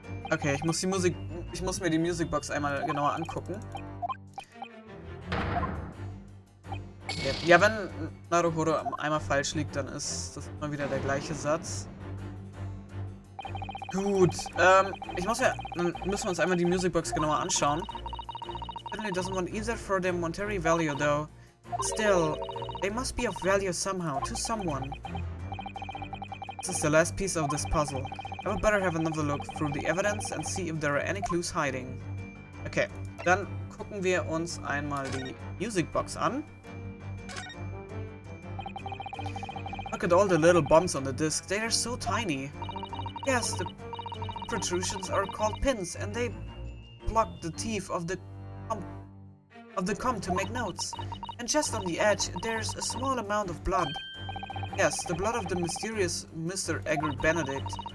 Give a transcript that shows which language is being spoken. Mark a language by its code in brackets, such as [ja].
[de] Okay, ich muss mir die Musicbox einmal genauer angucken. Ja, wenn Naruhodo einmal falsch liegt, dann ist das immer wieder der gleiche Satz. Gut, dann müssen wir uns einmal die Musicbox genauer anschauen. [en] Certainly doesn't want either for their monetary value though. Still, they must be of value somehow, to someone. This is the last piece of this puzzle. I would better have another look through the evidence and see if there are any clues hiding. [de] Okay, dann gucken wir uns einmal die Music Box an. [en] Look at all the little bumps on the disc. They are so tiny. Yes, the protrusions are called pins, and they block the teeth of the comb to make notes. And just on the edge, there's a small amount of blood. Yes, the blood of the mysterious Mr. Edgar Benedict.